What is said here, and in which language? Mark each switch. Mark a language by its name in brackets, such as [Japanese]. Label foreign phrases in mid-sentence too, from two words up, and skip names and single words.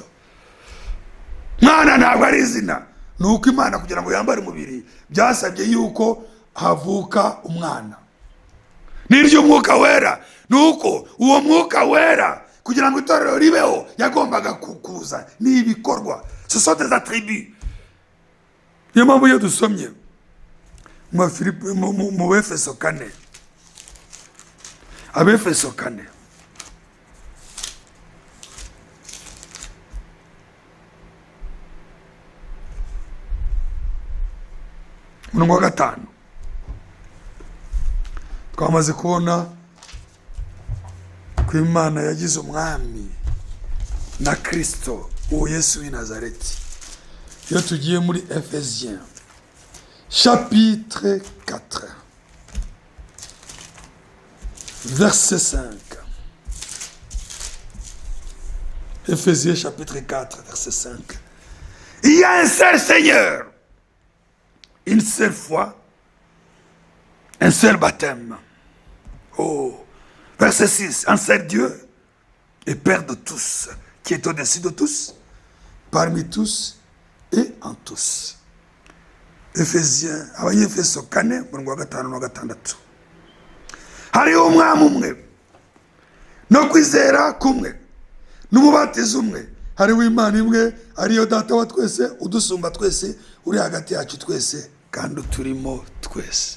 [Kinyarwanda] Mwana ntabwo ari izina, nuko Imana kugira ngo yambare umubiri byasabye yuko havuka umwana. N'iry'Umwuka Wera, nuko uwo Mwuka Wera kugira ngo itorero ribeho yagombaga kukuza n'ibikorwa. [French] Ce sont des attributs. [Kinyarwanda] Niyo mpamvu iyo dusomye mu Efeso 4, Abefeso 4, umurongo wa 5, twamaze kubona ko Imana yagize umwami na Kristo, uwo Yesu w'i Nazareti. Iyo tugiye muri [French] Ephésiens chapitre 4 verset 5. Ephésiens chapitre 4 verset 5. Il y a un seul Seigneur, une seule foi, un seul baptême. Oh, verset 6. Un seul Dieu et Père de tous, qui est au-dessus de tous, parmi tous et en tous. Ephésiens, [Kinyarwanda] Abanyefeso 4, umurongo wa 5 n'uwa 6. Hariho umwami umwe no kwizera kumwe n'umubatizo umwe hariho Imana imwe ariyo data wa twese udusumba twese uri hagati yacu twese kandi uturimo twese.